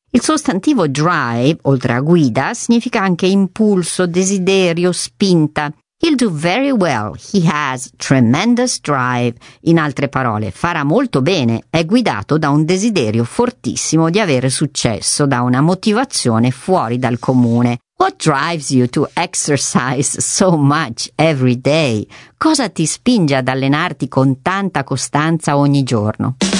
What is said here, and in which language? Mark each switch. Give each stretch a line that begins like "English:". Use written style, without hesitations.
Italian: Il sostantivo drive, oltre a guida, significa anche impulso, desiderio, spinta.
English: He'll do very well. He has tremendous drive.
Italian: In altre parole, farà molto bene. È guidato da un desiderio fortissimo di avere successo, da una motivazione fuori dal comune.
English: What drives you to exercise so much every day?
Italian: Cosa ti spinge ad allenarti con tanta costanza ogni giorno?